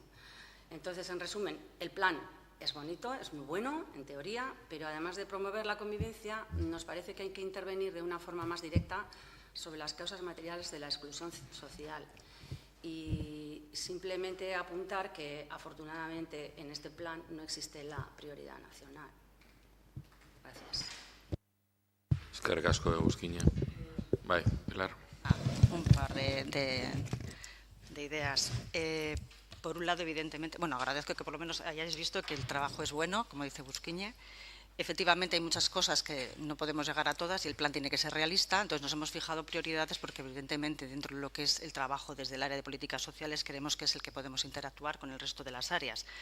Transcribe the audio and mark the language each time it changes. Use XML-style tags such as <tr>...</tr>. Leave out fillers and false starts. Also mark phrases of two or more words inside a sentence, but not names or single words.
<es>Entonces, en resumen, el plan es bonito, es muy bueno, en teoría, pero además de promover la convivencia, nos parece que hay que intervenir de una forma más directa sobre las causas materiales de la exclusión social. Y simplemente apuntar que, afortunadamente, en este plan no existe la prioridad nacional. Gracias.</es> <eu>Eskerrik asko, Busquiña. Bai, Pilar.</eu> <es>Un par de ideas. Por un lado, evidentemente, bueno, agradezco que por lo menos hayáis visto que el trabajo es bueno, como dice Busquiñe. Efectivamente, hay muchas cosas que no podemos llegar a todas y el plan tiene que ser realista. Entonces, nos hemos fijado prioridades porque, evidentemente, dentro de lo que es el trabajo desde el área de políticas sociales, creemos que es el que podemos interactuar con el resto de las áreas.</es>